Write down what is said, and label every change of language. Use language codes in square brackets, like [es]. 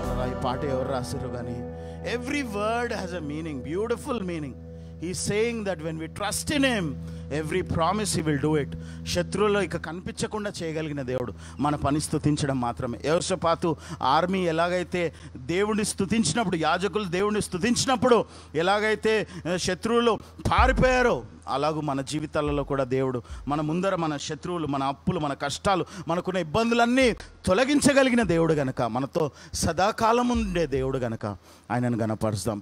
[te] ఈ పాట ఎవరు రాసిర్రు కానీ [en] Every word has a meaning, beautiful meaning. He's saying that when we trust in him, every promise he will do it. [te] శత్రువులో ఇక కనిపించకుండా చేయగలిగిన దేవుడు మన పని స్తుతించడం మాత్రమే. యెహోషాపాతు ఆర్మీ ఎలాగైతే దేవుడిని స్తుతించినప్పుడు, యాజకులు దేవుడిని స్తుతించినప్పుడు ఎలాగైతే శత్రువులు పారిపోయారో, అలాగూ మన జీవితాలలో కూడా దేవుడు మన ముందర మన శత్రువులు, మన అప్పులు, మన కష్టాలు, మనకున్న ఇబ్బందులన్నీ తొలగించగలిగిన దేవుడు గనక, మనతో సదాకాలం ఉండే దేవుడు గనక ఆయనను గణపరుస్తాం.